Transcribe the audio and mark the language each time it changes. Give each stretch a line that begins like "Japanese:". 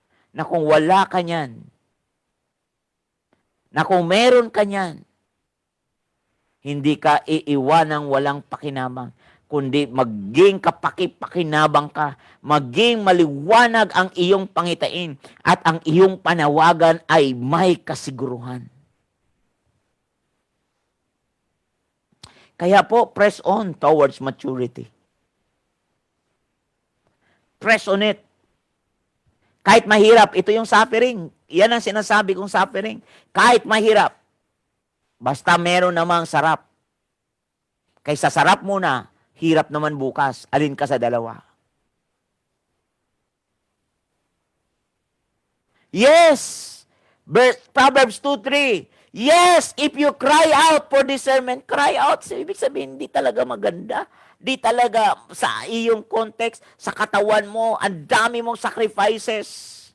Filipino: Na kung wala ka niyan, na kung meron ka niyan, hindi ka iiwanang walang pakinabang, kundi maging kapaki-pakinabang ka, maging maliwanag ang iyong pangitain, at ang iyong panawagan ay may kasiguruhan. Kaya po,
English: press on towards maturity. Press on it.
Filipino: Kahit mahirap, ito yung suffering. Yan ang sinasabi kong suffering. Kahit mahirap, basta meron namang sarap. Kaysa sarap muna, hirap naman bukas. Alin ka sa dalawa?
English: Yes! Proverbs 2:3. Yes, if you cry out for discernment, cry out.
Filipino: So, ibig sabihin, hindi talaga maganda. Di talaga sa iyong context, sa katawan mo, ang dami mong sacrifices.